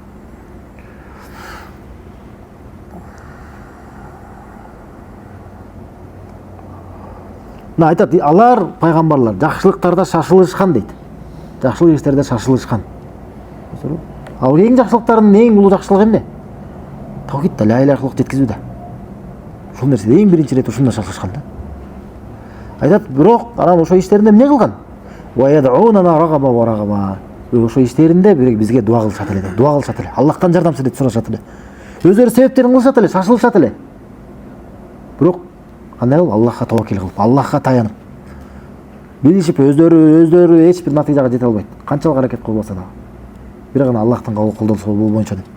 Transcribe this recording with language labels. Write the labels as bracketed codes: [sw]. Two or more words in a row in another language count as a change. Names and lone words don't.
[ky] Мына айтат, алар пайгамбарлар жакшылыктарда шашылышкан дейт. Жакшылык иштерде шашылышкан. Ал эң жакшылыктардын эң улуу жакшылыгы эмне? Таухидда [ar] لا إله إلا الله [ky] жеткизүү да. Ушул нерсе эң биринчи ирет ушунда шашылышкан да. Айтат, бирок анан ошо иштеринде эмне кылган? [ar] ويدعوننا رغبا ورغبا. [ky] Ошо иштеринде бизге дуа кылышат эле, дуа кылышат эле. Аллахтан жардам сурашат эле. Өздөрү себептерин кылышат эле, шашылышат эле. Бирок кандай кылып? Аллахка таваккил кылып, Аллахка таянып. Билишип өздөрү эч бир натыйжага жете албайт. Канчалык аракет кылбаса да. Бир гана Аллахтын колдонуусу боюнча деп.